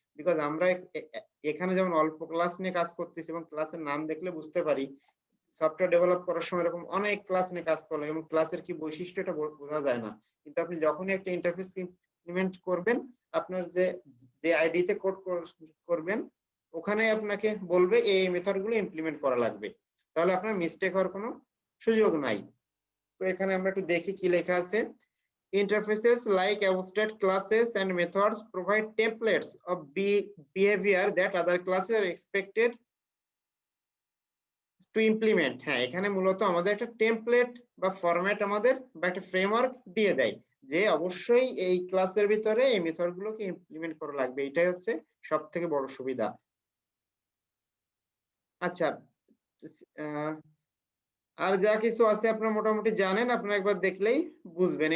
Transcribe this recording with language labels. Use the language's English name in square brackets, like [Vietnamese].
[Bangla] Because আমরা এখানে যেমন অল্প ক্লাস নিয়ে কাজ করতেছি এবং ক্লাসের নাম দেখলে বুঝতে পারি সফটওয়্যার ডেভেলপ করার সময় এরকম অনেক ক্লাস নিয়ে কাজ করলে এবং ক্লাসের কি বৈশিষ্ট্য এটা বোঝা যায় না। কিন্তু আপনি যখনই একটা ইন্টারফেস ইমপ্লিমেন্ট করবেন, আপনার যে আইডিতে কোড করবেন ওখানে আপনাকে বলবে এই মেথড গুলো ইমপ্লিমেন্ট করা লাগবে, তাহলে আপনার মিস্টেক হওয়ার কোনো সুযোগ নাই। তো এখানে আমরা একটু দেখি কি লেখা আছে। [English] Interfaces like abstract classes and methods provide templates of behavior that other classes are expected to implement। [Bangla] হ্যাঁ, এখানে মূলত আমাদের একটা টেমপ্লেট বা ফরম্যাট আমাদের বা একটা ফ্রেমওয়ার্ক দিয়ে দেয় যে অবশ্যই এই ক্লাসের ভিতরে এই মেথড গুলোকে ইমপ্লিমেন্ট করা লাগবে। এটাই হচ্ছে সব থেকে বড় সুবিধা। আচ্ছা, আর যা কিছু আছে আপনারা মোটামুটি জানেন, আপনারা একবার দেখলেই বুঝবেন।